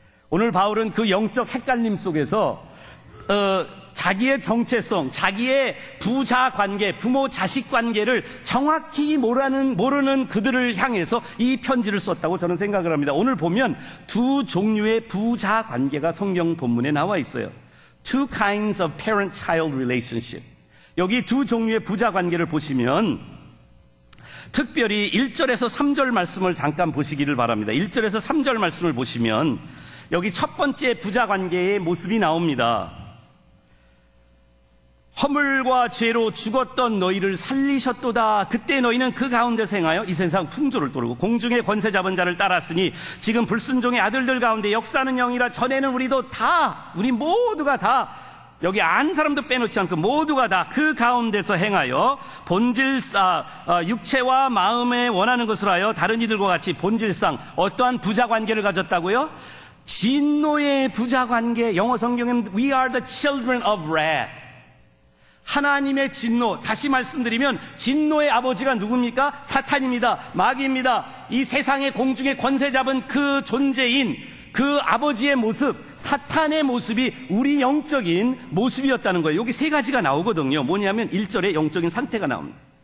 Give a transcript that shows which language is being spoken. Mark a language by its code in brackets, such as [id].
[ko] 오늘 바울은 그 영적 헷갈림 속에서 자기의 정체성, 자기의 부자 관계, 부모 자식 관계를 정확히 모르는 그들을 향해서 이 편지를 썼다고 저는 생각을 합니다. 오늘 보면 두 종류의 부자 관계가 성경 본문에 나와 있어요. [en] Two kinds of parent-child relationship. [ko] 여기 두 종류의 부자 관계를 보시면 특별히 1절에서 3절 말씀을 잠깐 보시기를 바랍니다. 1절에서 3절 말씀을 보시면 여기 첫 번째 부자 관계의 모습이 나옵니다. 허물과 죄로 죽었던 너희를 살리셨도다. 그때 너희는 그 가운데서 행하여 이 세상 풍조를 따르고 공중의 권세 잡은 자를 따랐으니 지금 불순종의 아들들 가운데 역사하는 영이라. 전에는 우리 모두가 다 여기 안 사람도 빼놓지 않고 모두가 다 그 가운데서 행하여 본질상 육체와 마음에 원하는 것을 하여 다른 이들과 같이 본질상 어떠한 부자 관계를 가졌다고요? 진노의 부자 관계, 영어 성경에는 [en] We are the children of wrath. [ko] 하나님의 진노, 다시 말씀드리면 진노의 아버지가 누굽니까? 사탄입니다. 마귀입니다. 이 세상의 공중에 권세 잡은 그 존재인 그 아버지의 모습, 사탄의 모습이 우리 영적인 모습이었다는 거예요. 여기 세 가지가 나오거든요. 뭐냐면 1절에 영적인 상태가 나옵니다.